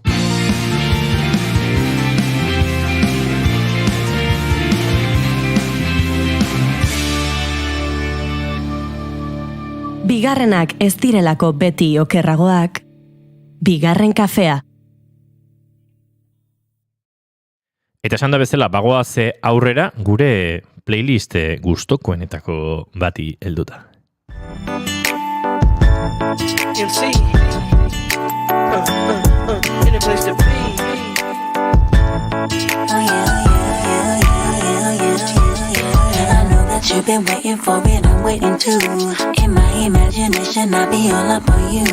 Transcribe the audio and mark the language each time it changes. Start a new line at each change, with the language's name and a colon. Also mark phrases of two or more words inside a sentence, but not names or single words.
Basque: Bigarrenak ez direlako beti okerragoak, bigarren kafea. Eta esan da bezala, bagoaz aurrera gure playlist gustokoenetako bati helduta.
English: You've been waiting for it, I'm waiting too. In my imagination, I'll be all up on you.